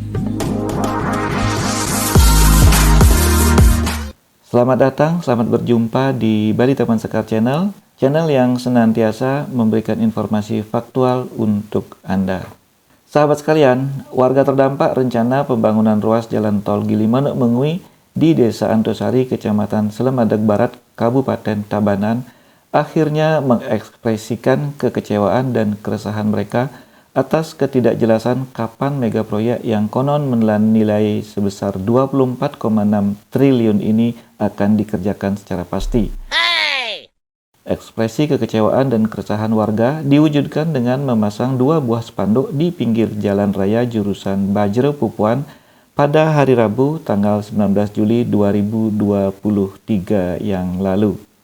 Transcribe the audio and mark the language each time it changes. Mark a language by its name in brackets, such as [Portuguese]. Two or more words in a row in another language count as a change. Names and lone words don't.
[Indonesian] Selamat datang, selamat berjumpa di Bali Taman Sekar Channel yang senantiasa memberikan informasi faktual untuk Anda. Sahabat sekalian, warga terdampak rencana pembangunan ruas jalan tol Gili Manuk Mengui di Desa Antosari, Kecamatan Selemadag Barat, Kabupaten Tabanan, akhirnya mengekspresikan kekecewaan dan keresahan mereka atas ketidakjelasan kapan mega proyek yang konon menelan nilai sebesar 24,6 triliun ini akan dikerjakan secara pasti. Ekspresi kekecewaan dan keresahan warga diwujudkan dengan memasang 2 buah spanduk di pinggir jalan raya jurusan Bajra Pupuan pada hari Rabu tanggal 19 Juli 2023 yang lalu.